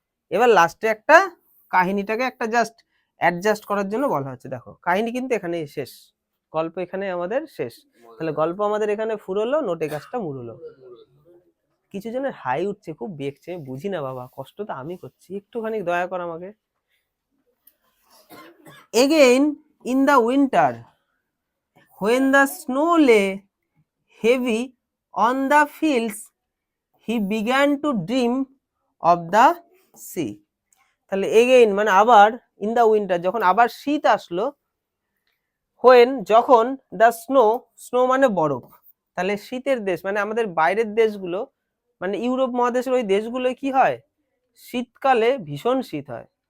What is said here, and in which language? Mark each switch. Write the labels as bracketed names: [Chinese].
[Bangla] এবার লাস্টে একটা কাহিনীটাকে একটা জাস্ট অ্যাডজাস্ট করার জন্য বলা হচ্ছে। দেখো কাহিনী কিন্তু এখানে শেষ, গল্প এখানে আমাদের শেষ। তাহলে গল্প আমাদের এখানে ফুরলো, নোটে কাজটা মুড়লো। কিছু জনের হাই উঠছে, খুব বেগছে, বুঝি না বাবা, কষ্ট তো আমি করছি, একটুখানি দয়া কর আমাকে। [English] Again in the winter, when the snow lay heavy on the fields, he began to dream of the sea. [Bangla] তাহলে এগেইন মানে আবার, [English] in the winter [Bangla] যখন আবার শীত আসলো, হোয়েন যখন, দ্য স্নো, স্নো মানে বরফ, তাহলে শীতের দেশ মানে আমাদের বাইরের দেশগুলো, মানে ইউরোপ মহাদেশের ওই দেশগুলো কি হয়, শীতকালে ভীষণ শীত হয়।